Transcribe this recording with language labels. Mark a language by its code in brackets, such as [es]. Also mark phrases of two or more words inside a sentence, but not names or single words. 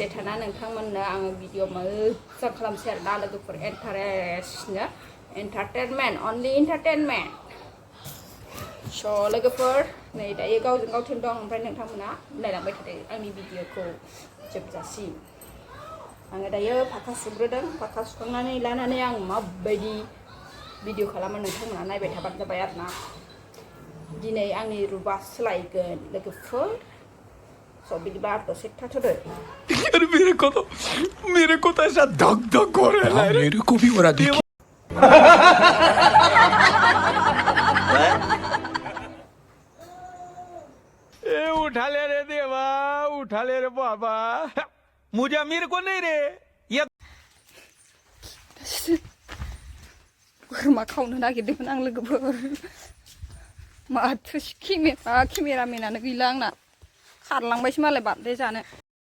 [brx] थाना नोंथांमोननो आङो भिडिअ मोजां खालामसै आरोना लोगोफोर इन्टारेस्टनो [en] entertainment only entertainment [brx] स' लोगोफोर नै दायो गावजों गाव थेन दं ओमफ्राय नोंथांमोना नायलांबाय थादो आंनि भिडिअखौ जोबजासिम आङो दायो फाखा सुग्रोदों फाखा सुखांनानै लानानै आं माबायदि भिडिअ खालामो नोंथांमोना नायबाय थाबानो जाबाय आरोना दिनै आंनि रुबा सोलायगोन लोगोफोर स' बिदिबा दसे थाथ'दो [hi] यार मेरे को तो ऐसा धक धक हो रहा है मेरे को भी हो रहा देखिए उठा ले रे देवा उठा ले रे बाबा मुझे मेरे को नहीं रे ये [brx] बोरमा खावनो नागिरदोंमोन आं लोगोफोर माथो केमेरामेनानो गैला आंना खारलांबायसो मालाय बार्थडे जानो